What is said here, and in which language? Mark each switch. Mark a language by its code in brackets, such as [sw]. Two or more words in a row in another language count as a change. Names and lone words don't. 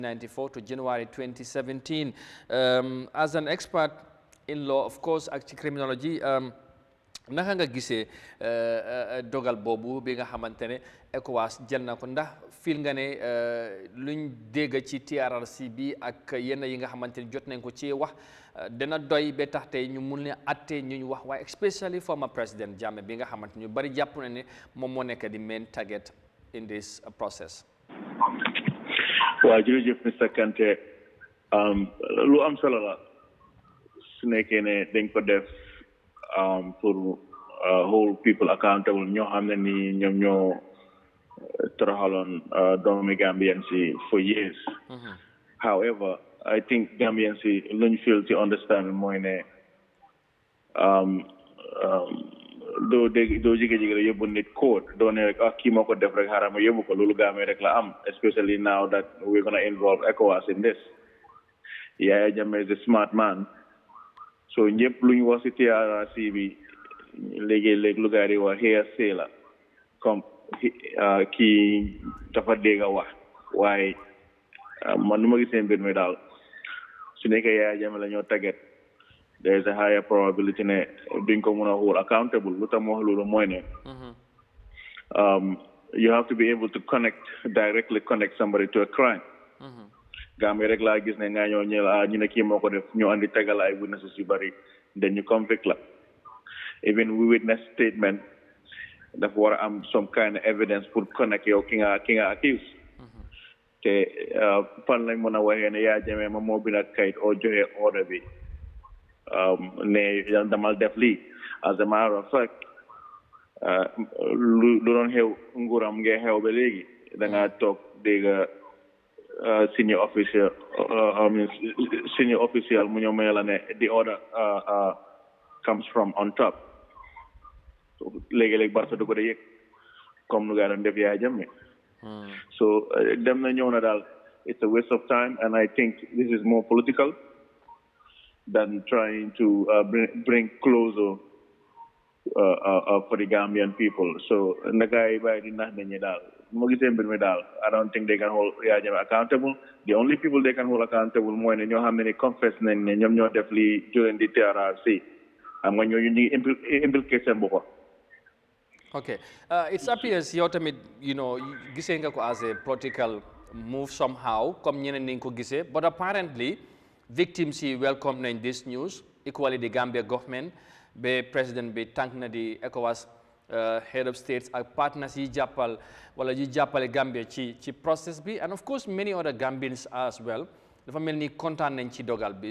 [en] 1994 to January 2017. As an expert in law, of course, [wo] ak criminology, naka nga gisee dogal boobu bi nga xamante ne ECOWAS jël na ko ndax fil nga ne luñ dégg ci TRRC bi ak yenn yi nga xamante ne jot nañ ko ci wax dana doy ba tax tey ñu mun ne atte ñu wax waaye [en] especially former [wo] président Jammeh bi nga xamante ñu bari jàpp na ne moom moo nekk di [en] main target in this process. [wo] waaw jërëjëf Mr Kante lu am solo la su nekkee ne dañ ko def pour [en] hold people accountable [wo] ñoo xam ne ni ñoom ñoo toroxaloon doomi Gambian si [en] for years. However, I think Gambian [wo] si luñ [en] feel to understand [wo] mooy ne doo jige-jige rek yóbbu nit code doo ne rek kii moo ko def rek xaaral ma yóbbu ko loolu Gambia rek la am, [en] especially now that we're gonna involve ECOWAS in this. Yahya Jammeh is a smart man, so [wo] ñëpp luñ wax ci TRRC bi léegi-léegi lu gaa yi wax hearsay la comme kii dafa dégg wax waaye man nu ma gisee mbir mi daal su nekkee Yahya Jammeh la ñoo tàggat [en] there is a higher probability [wo] ne duñ ko mën a [en] hold accountable. [wo] Lu tax ma wax loolu mooy ne [en] you have to be able to directly connect somebody to a crime. [wo] Gambia rek laa gis ne nga ñoo ñu ne kii moo ko def ñu andi tegal ay witnesses yu bari then ñu convict la. [en] Even we witness statement [wo] dafa war a am [en] some kind of evidence [wo] pour connect yow ki nga accuse. te fan lañ mën a waxee ne Yahya Jammeh moom moo bind ak kayit oo joxe order bi ne damal def lii. [en] As a matter of fact [wo] lu doon xew nguuram ngee xew ba léegi da ngaa toog dégg [en] senior official [wo] mu ñëw may la ne [en] the order comes from on top. [wo] léegi-léegi barsa du ko de yëg comme nu gaa doon def Yahya Jammeh. [en] So [wo] dem na ñëw na daal [en] it's a waste of time, and I think this is more political than trying to bring closer for the Gambian people. [wo] So nagay bay di nax nañu daal mo gisee mbir mi daal [en] I don't think they can hold Yahya Jammeh accountable. The only people they can hold accountable [wo] mooy ne ñoo xam ne ni confess nañ ne ñoom ñoo def li [en] during the TRRC [wo] am nga ñooñu ñu implicate seen bopp. [en] Okay, it appears [wo] yow tamit gisee nga ko [en] as a political move somehow [wo] comme ñeneen ni nga ko gisee, [en] but apparently victims yi welcome nañ this news, equally the Gambia government [wo] ba président bi tànk na di [en] ECOWAS head of states ak partners [wo] yi jàppale Gambia ci process bi, [en] and of course many other Gambians as well [wo] dafa mel ni kontaan nañ ci dogal bi.